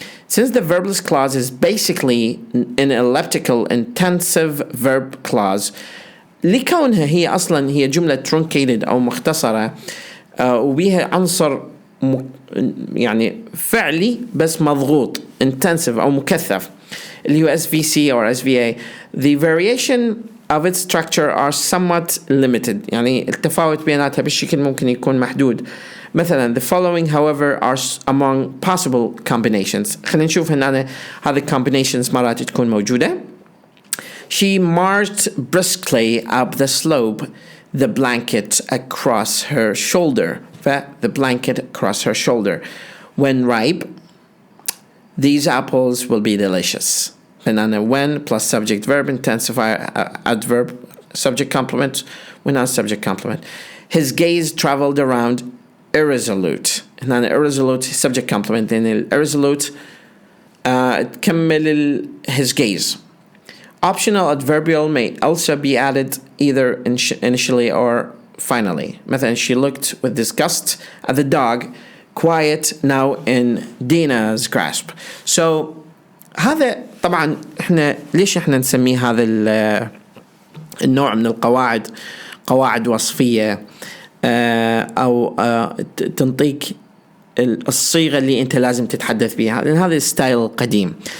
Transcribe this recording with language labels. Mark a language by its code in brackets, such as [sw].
[en] Since the verbless clause is basically an elliptical intensive verb clause [ar] لكونها هي أصلا هي جملة truncated أو مختصرة وبيها عنصر يعني فعلي بس مضغوط [en] intensive [ar] أو مكثف اللي هو [en] SVC or SVA, the variation of its structure are somewhat limited. [ar] يعني التفاوت بيناتها بالشكل ممكن يكون محدود. مثلا [en] the following however are among possible combinations. [ar] خلينا نشوف هنا هذه combinations مرات تكون موجودة. [en] She marched briskly up the slope, the blanket across her shoulder. The blanket across her shoulder. When ripe, these apples will be delicious. And when plus subject verb intensifier adverb subject complement when not subject complement. His gaze traveled around irresolute. And irresolute subject complement. Then irresolute [ar] كمل [en] his gaze. Optional adverbial may also be added either initially or finally. [ar] مثلا [en] she looked with disgust at the dog, quiet now in Dina's grasp. So [ar] هذا طبعا احنا ليش احنا نسميه هذا النوع من القواعد قواعد وصفية او تنطيك الصيغة اللي انت لازم تتحدث بها لان هذا الستايل قديم.